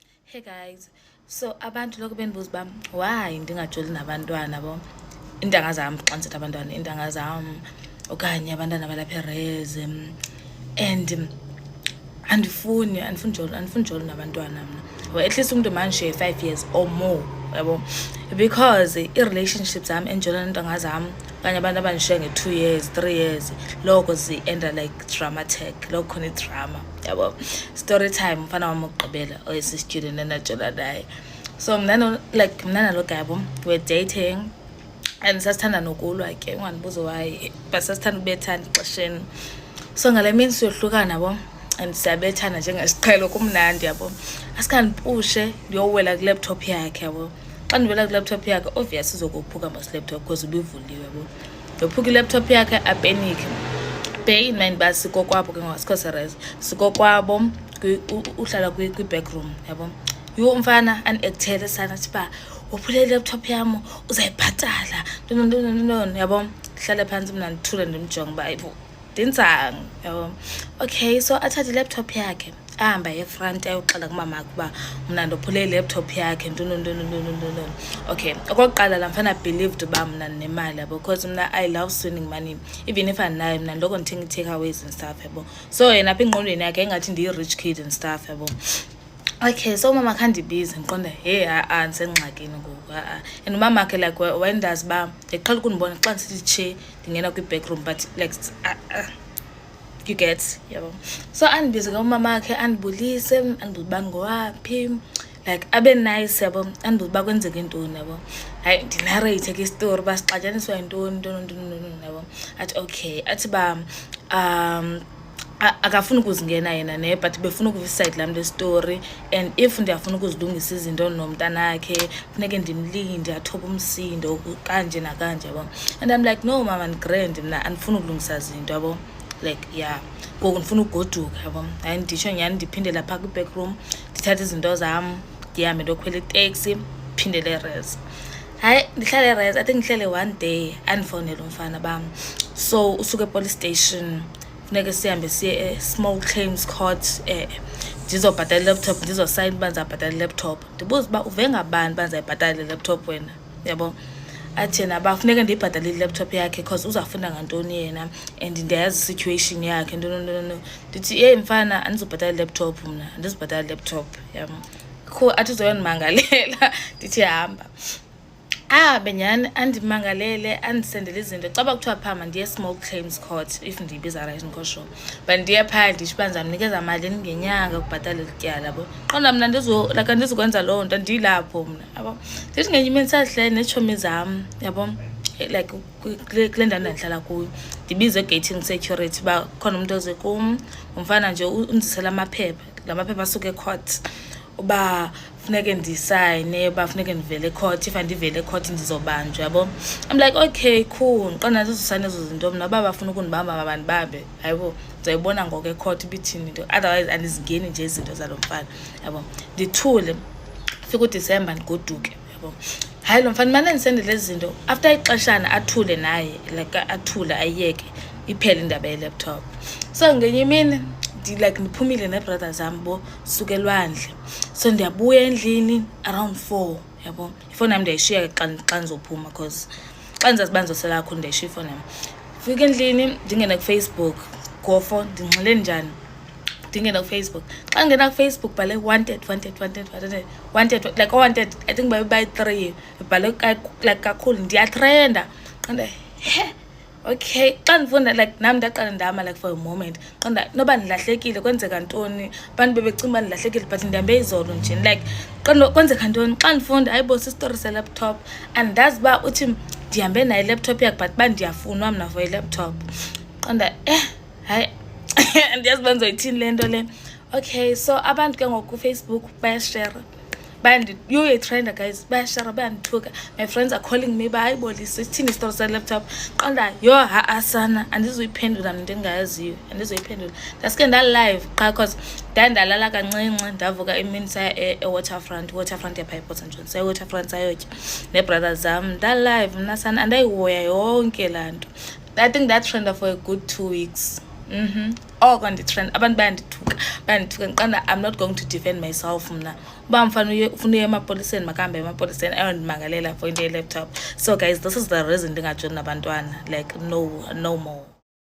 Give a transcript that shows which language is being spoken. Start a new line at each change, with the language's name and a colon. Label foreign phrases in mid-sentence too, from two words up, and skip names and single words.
English: Hey guys, so
Xhosa: abantu lokho benibuza bam why ndingajoli nabantwana bo iintanga zam xa ndisithi abantwana iintanga zam okanye abantwana balapha ereze and andifuni joli nabantwana mna
English: well, at least
Xhosa: umntu mandishiye
English: 5 years or more
Xhosa: yabo because i-relationships zam endijola neentanga zam okanye abantu abandishiye nge-
English: 2 years 3 years
Xhosa: loko zienda
English: like dramatic
Xhosa: loko khona idrama yabo
English: story time
Xhosa: mfana wam ukugqibela oyisi-student endajola naye so mna nalo guy yabo
English: we're dating
Xhosa: and sasithanda nokulwa ke ungandibuza
English: why but
Xhosa: sasithanda ukubethana ixesheni so ngale mini siyohlukana bo and siyabethana njengesiqhelo kumnandi yabo asikandipushe ndiyowela kwi-laptop yakhe yabo xa ndivela kwi-laptop yakhe obvious izokuphuka mas-laptop because ubivuliwe bo ndiyophuka i-laptop yakhe apenike
English: bear in mind
Xhosa: uba sikokwabo ke ngasikho serese sikokwabo uhlala kwi-backroom yabo yho umfana andi-ekthele sana athi uba wophule i-laptop yam uzayibhatala ntonontoni yabo hlale phantsi mna ndithule ndimjonge uba ayibo ndinzanga yabo
English: okay so
Xhosa: athathe i-laptop yakhe ahamba efront ayoxela kumamakhe uba mna ndophule i-laptop yakhe ntonontoni okay okokuqala laa mfana believed uba mna ndinemali yabo because mna
English: I love spending money even if
Xhosa: andinayo mna ndiloko ndithenga
English: i-takeaways and stuff
Xhosa: yabo so yena apha engqondweni yakhe ingathi ndiyi-rich
English: kid and stuff
Xhosa: yabo
English: okay so
Xhosa: umama khandibize ndiqonda hey ndisengxakini ngoku and umamakhe like wendazi uba ndiqhela ukundibona xa ndisithi tshe ndingena kwi-backroom
English: but like you get
Xhosa: yabo so andibize ke umamakhe andibulise andibuze uba ngowaphi like abe nice yabo andibuze uba kwenzeka intoni yabo hayi ndinareyithe ke istory uba sixatyaniswa yintoni yabo athi okay athi uba akafuni ukuzingena yena ne but befuna ukuvisayide laa mntu estory
English: and if
Xhosa: ndiyafuna ukuzilungisa izinto nomntanakhe funeke ndimlinde athobe umsindo kanje nakanje yabo
English: and I'm like no
Xhosa: mama ndigrand mna andifuni ukulungisa zinto yabo
English: like yeah
Xhosa: ngoku ndifuna ugoduka yabo hayi nditsho nyhani ndiphindela phaa kwi-backroom ndithathe izinto zam ndihambe ndokhwela iteksi phindele ereze hayi ndihlale ereze
English: I think
Xhosa: ndihlele
English: one day
Xhosa: andifowunela umfana bam so usuke epolice station funeke sihambe siye
English: small claims court
Xhosa: ndizobhatala i-laptop ndizosayina uba ndizabhatala i-laptop ndibuza uba uve ngabani uba ndizayibhatala i-laptop wena yabo athi yena uba funeke ndiyibhatale i-laptop yakhe because uzafunda ngantoni yena and ndiyayazi i-situation yakhe ntonontoni ndithi yeyi mfana andizobhatala i-laptop mna andizobhatala i-laptop yabo kho athi uzoyondimangalela ndithi hamba benyani andimangalele andisendele izinto caba kuthiwa phama ndiye small claims court if ndiyibiza right ngosho but ndiye phaa ndisho uba ndizamnikeza malini ngenyanga ukubhatala elityala yabo qonda mna andizukwenza loo nto ndiyilapho mna yabo ndithi ngenye imini sasihlele neetshomi zam yabo like kule ndawo ndihlala kuyo ndibize egating security uba khona umntu oze kum umfana nje undizisela amaphepha la maphepha asuke ecourt uba funeke ndisayine uba funeke ndivele ecourt if andivele ecourt ndizobanjwa yabo
English: I'm like okay cool
Xhosa: ndiqonda ndizosayina ezo zinto mna uba bafuna ukundibamba mabandibambe hayibo ndizayibona ngoko ecourt ibithini into otherwise andizingeni nje izinto zalo mfana yabo ndithule fika uDisemba ndigoduke yabo hayi lo mfana mane ndisendele ezi zinto after ixeshana athule naye like athule ayiyeke iphele indaba ye-laptop so ngenye imini ndiphumile neebrothers zam bo suke elwandle so ndiyabuya endlini around 4 yabo ifowuni yam ndiyayishiya xa ndizophuma because xa ndizazi uba ndizosela kakhulu ndiyayishiya ifowuni yam fika endlini ndingene kufacebook gofo ndinxile njani ndingene kufacebook xa ndingena kufacebook bhale wanted
English: like wanted I think
Xhosa: bayi-3 bhale like kakhulu ndiyatrenda qonda okay xa ndifunda like nam ndaqala ndama
English: like for a moment
Xhosa: qonda noba ndilahlekile kwenzeka ntoni abantu bebecinga uba ndilahlekile but ndihambe izolo nje like qonda kwenzeka ntoni xa ndifunda hayibo sistory se-laptop andazi uba uthi ndihambe nayo i-laptop yakhe but uba ndiyafunwa mna for i-laptop qonda hayi andiyazi uba ndizoyithini le nto le
English: okay so
Xhosa: abantu ke ngoku kufacebook bayashare
English: trender guys
Xhosa: bayashare bayandithuka
English: my friends are calling me
Xhosa: bayibolise sithini istory se-laptop qonda yho asana andizuyiphendula mna ndingayaziyo andizuyiphendula ndaske ndalive qha because ndandalala kancinci ndavuka imini saya e-waterfront yapha ePort St John saya e-waterfront sayotya nee-brothers zam ndalive mna sana andayihoya yonke laa nto
English: I think that trender for a good 2 weeks
Xhosa: oko nditrend abantu bayandithuka ndiqanda
English: I'm not going to defend myself
Xhosa: mna uba ufuna uye emapoliseni makahambe emapoliseni ayondimagalela for into ye-laptop.
English: So guys, this is the reason
Xhosa: ndingajoni nabantwana,
English: like no more.